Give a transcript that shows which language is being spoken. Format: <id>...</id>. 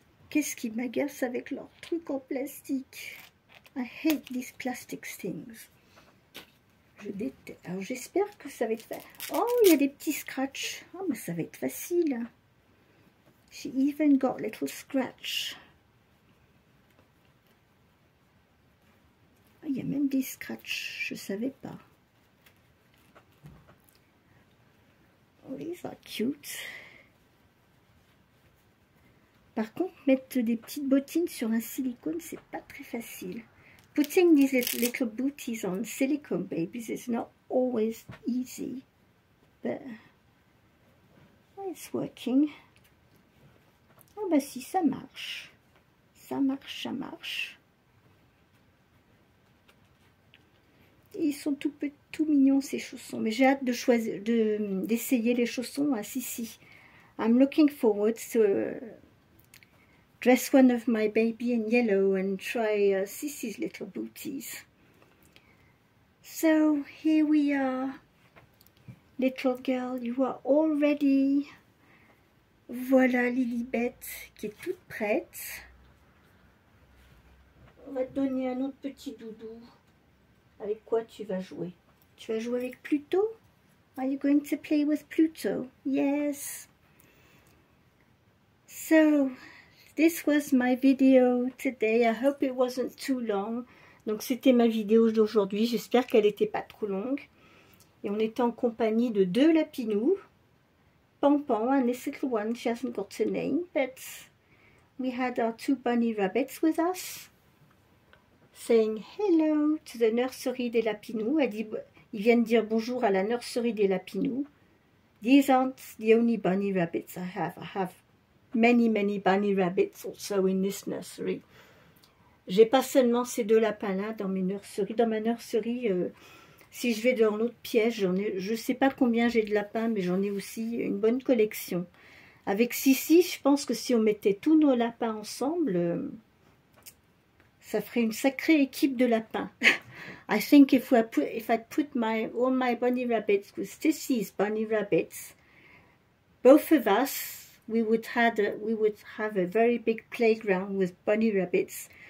<fr>Qu'est-ce qui m'agace avec leurs trucs en plastique?</fr> <en>I hate these plastic things.</en> <fr>Je déteste. Alors j'espère que ça va être... Oh, il y a des petits scratchs. Oh, mais ça va être facile.</fr> <en>She even got little scratch.</en> <fr>Oh, il y a même des scratchs. Je ne savais pas.</fr> <en>Oh, these are cute.</en> <fr>Par contre, mettre des petites bottines sur un silicone, c'est pas très facile.</fr> <en>Putting these little booties on silicone babies is not always easy, but it's working.</en> <fr>Ah bah si, ça marche. Ça marche, ça marche. Et ils sont tout mignons ces chaussons, mais j'ai hâte de choisir, d'essayer les chaussons à Sissi.</fr> <en>I'm looking forward to dress one of my baby in yellow and try Sissi's little booties. So here we are, little girl, you are all ready.</en> <fr>Voilà Lilibet qui est toute prête. On va te donner un autre petit doudou. Avec quoi tu vas jouer? Tu vas jouer avec Pluto?</fr> <en>Are you going to play with Pluto? Yes. So, this was my video today. I hope it wasn't too long.</en> <fr>Donc c'était ma vidéo d'aujourd'hui. J'espère qu'elle n'était pas trop longue. Et on était en compagnie de deux lapinous.</fr> <en>Pampan and this little one. She hasn't got a name. But we had our two bunny rabbits with us. Saying hello to the nursery</en> <fr>des lapinous. Elle dit, ils viennent dire bonjour à la nursery des lapinous.</fr> <en>These aren't the only bunny rabbits I have. I have many bunny rabbits also in this nursery.</en> <fr>J'ai pas seulement ces deux lapins-là dans mes nurseries. Dans ma nurserie, si je vais dans l'autre pièce, je sais pas combien j'ai de lapins, mais j'en ai aussi une bonne collection. Avec Sissi, je pense que si on mettait tous nos lapins ensemble, ça ferait une sacrée équipe de lapins.</fr> <en>I think if I put all my bunny rabbits with Sissi's bunny rabbits, both of us, we would have a very big playground with bunny rabbits.</en>